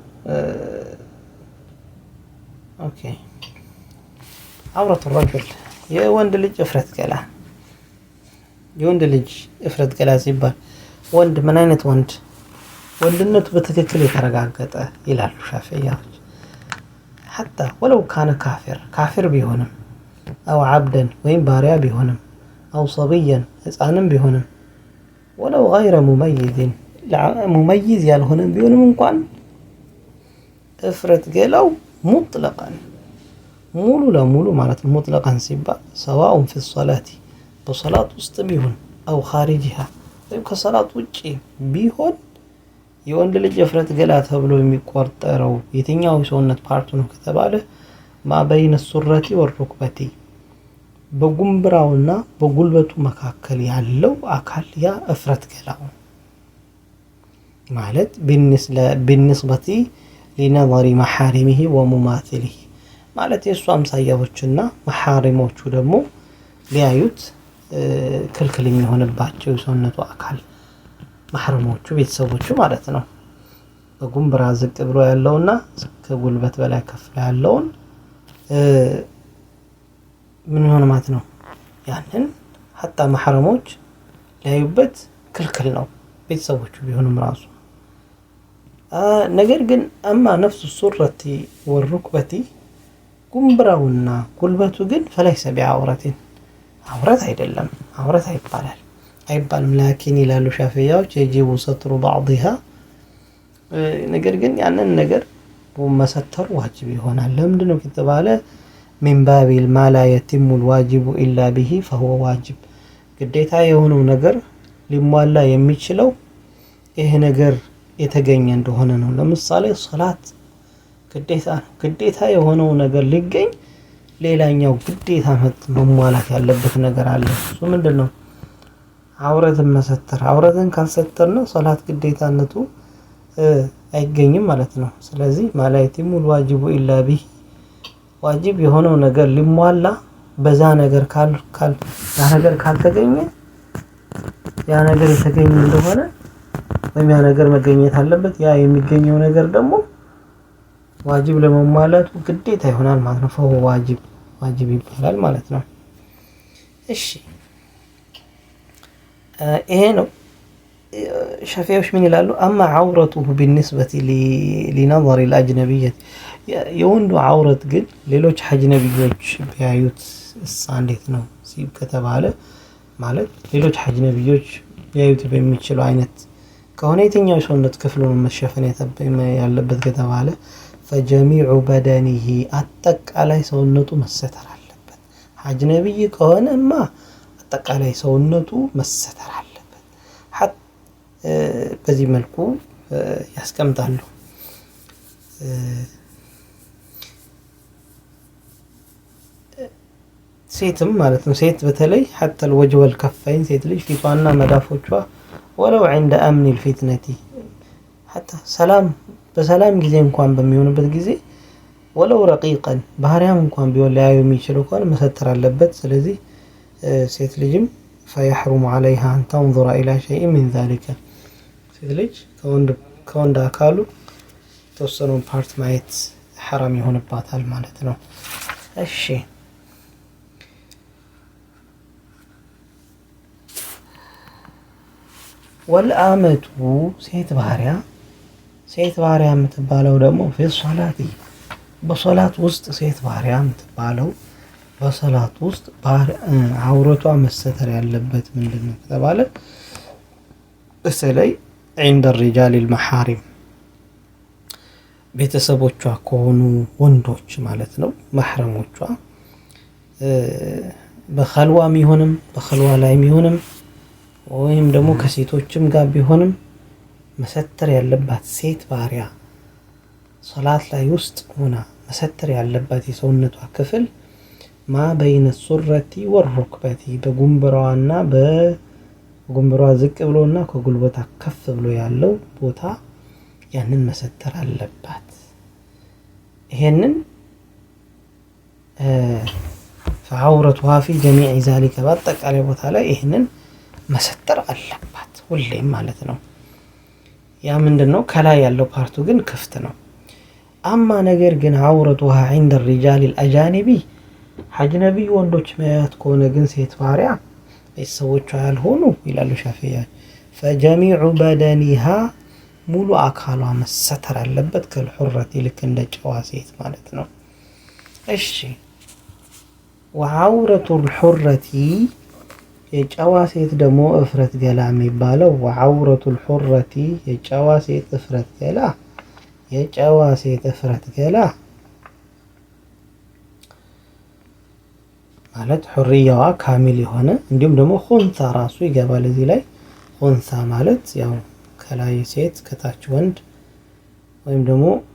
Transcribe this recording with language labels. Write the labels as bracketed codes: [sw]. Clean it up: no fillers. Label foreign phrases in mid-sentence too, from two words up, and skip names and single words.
[am] ኦኬ [ar] عورة الرجل [am] የወንድ ልጅ እፍረት ገላ የወንድ ልጅ እፍረት ገላ ሲባል ወንድ ምን አይነት ወንድ ወንድነቱ በትክክል የተረጋገጠ ይላሉ ሻፊዒያዎች [ar] حتى ولو كان كافر [am] بيهونم [ar] أو عبدا [am] وين باريا بيهونم [ar] أو صبيا [am] ሕፃንም بيهونم [ar] ولو غير مميز [am] ያልሆነም ቢሆንም እንኳን እፍረት ገላው مطلقا ሙሉ ለሙሉ ማለት ነው مطلقا ሲባል [ar] سواء في الصلاة [am] በሶላት ውስጥ ቢሆን [ar] أو خارجها [am] ወይም ከሶላት ውጪ ቢሆን የወንድ ልጅ እፍረት ገላ ተብሎ የሚቆጠረው የትኛው ሰውነት ፓርቱ ነው ከተባለ [ar] ما بين سرته وركبته [am] በጉምብራውና በጉልበቱ መካከል ያለው አካል ያ እፍረት ገላው ማለት [ar] بالنسبة لنظر محارمه ومماثله [am] ማለት የሱ አምሳያዎችና መሐሪሞቹ ደግሞ ሊያዩት ክልክል የሚሆንባቸው ሰውነቱ አካል محرموቹ ቤተሰቦቹ ማለት ነው በጉምብራ ዝቅ ብሎ ያለውና ከጉልበት በላይ ከፍ ያለውን ምን ሆነ ማለት ነው ያንን حتى محرموች ላዩበት ክልክል ነው ቤተሰቦቹ ቢሆንም ራሱ ነገር ግን አማ ነፍሱ [ar] سرته وركبته [am] ጉምብራውና ጉልበቱ ግን [ar] فليس بعورة [am] عورة አይደለም عورة አይባልም لكن ይላሉ ሻፊዒያዎች [ar] يجب ستر بعضها [am] ነገር ግን ያንን ነገር መሰተር ዋጅብ ይሆናል ለምንድነው [ar] ከተባለ من باب ما لا يتم الواجب الا به فهو واجب [am] ግዴታ የሆነው ነገር ሊሟላ የሚችለው ይሄ ነገር የተገኘ እንደሆነ ነው ለምሳሌ ሶላት ግዴታ የሆነው ነገር ሊገኝ ሌላኛው ግዴታ መሟላት ያለበት ነገር አለ እሱ ምንድነው አውረትን መሰተር አውረትን ካልሰተርነ ሶላት ግዴታነቱ አይገኝም ማለት ነው ስለዚህ [ar] ما لا يتم الواجب إلا به [am] ዋጅብ የሆነው ነገር ሊሟላ በዛ ነገር ካልተገኘ ያ ነገር የተገኘ እንደሆነ ወይም ያ ነገር መገኘት አለበት ያ የሚገኘው ነገር ደግሞ ዋጅብ ለመሟላቱ ግዴታ ይሆናል ማለት ነው فهو ዋጅብ ይባላል ማለት ነው እሺ ይሄ ነው ሻፊዒዎች ምን ይላሉ [ar] اما عورته بالنسبه لنظر الاجنبيه [am] የወንዱ عورت ግን ሌሎች አጅነቢዮች ቢያዩት እንዴት ነው ሲብ ከተባለ ማለት ሌሎች አጅነቢዮች ቢያዩት በሚችለው አይነት ከሆነ የትኛው ሰውነት ክፍሉ ነው መሸፈን ያለበት ከተባለ [ar] فجميع بدنه [am] አጠቃላይ ሰውነቱ መሰተር አለበት አጅነቢይ ከሆነማ አጠቃላይ ሰውነቱ መሰተር አለበት በዚህ መልኩ ያስቀምጣሉ ሴትም ማለት ነው ሴት በተለይ [ar] حتى الوجه والكفين [am] ሴት ልጅ ፊቷና መዳፎቿ [ar] ولو عند امن الفتنه [am] حتى በሰላም ጊዜ እንኳን በሚሆንበት ጊዜ [ar] ولو رقيقا [am] ባህሪያም እንኳን ቢሆን ላዩ የሚችለው ከሆነ መሰተር አለበት ስለዚህ ሴት ልጅም [ar] فيحرم عليها ان تنظر الى شيء من ذلك [am] ሴት ልጅ ከወንድ አካሉ ተወሰነው ፓርት ማየት حرام ይሆንባታል ማለት ነው እሺ والآمة ሴት ባሪያ የምትባለው ደግሞ [ar] في الصلاة [am] በሶላት ውስጥ ሴት ባሪያ የምትባለው በሶላት ውስጥ አውረቷ መሰተር ያለበት ምንድነው ከተባለ በተለይ [ar] عند الرجال المحارم [am] ቤተሰቦቿ ከሆኑ ወንዶች ማለት ነው محرمዎቿ በخلዋም ይሆንም በخلዋ ላይ ይሆንም ወይም ደግሞ ከሴቶችም ጋር ቢሆንም መሰተር ያለባት ሴት ባሪያ ሶላት ላይ ውስጥ ሆና መሰተር ያለባት የሰውነቷ ክፍል [ar] ما بين سرته وركبته [am] በጉምብራዋና በጉምብራዋ ዝቅ ብሎና ከጉልበቷ ከፍ ብሎ ያለው ቦታ ያንን መሰተር አለባት ይሄንን [ar] فعورتها في جميع ذلك [am] በአጠቃላይ ቦታ ላይ ይሄንን መሰተር አለባት ሁሌም ማለት ነው። ያ ምንድነው ከላይ ያለው ፓርቱ ግን ክፍት ነው። አማ ነገር ግን [ar] عورتها عند الرجال الأجانبي [am] አጅነቢ ወንዶች ማያት ከሆነ ግን ሴት ባሪያ ቤተሰቦቿ ያልሆኑ ይላሉ ሻፊዒ [ar] فجميع بدنها [am] ሙሉ አካሏ መሰተር አለበት ከልሁረቲ ልክ እንደ ጨዋ ሴት ማለት ነው። እሺ [ar] وعورة الحرة [am] የጨዋ ሴት ደግሞ እፍረት ገላ የሚባለው [ar] وعورة الحرة [am] የጨዋ ሴት እፍረት ገላ የጨዋ ሴት እፍረት ገላ ማለት ሁሪያዋ ካሚል የሆነ እንዲሁም ደግሞ ኹንሳ ራሱ ይገባል እዚህ ላይ። ኹንሳ ማለት ያው ከላይ ሴት ከታች ወንድ ወይም ደግሞ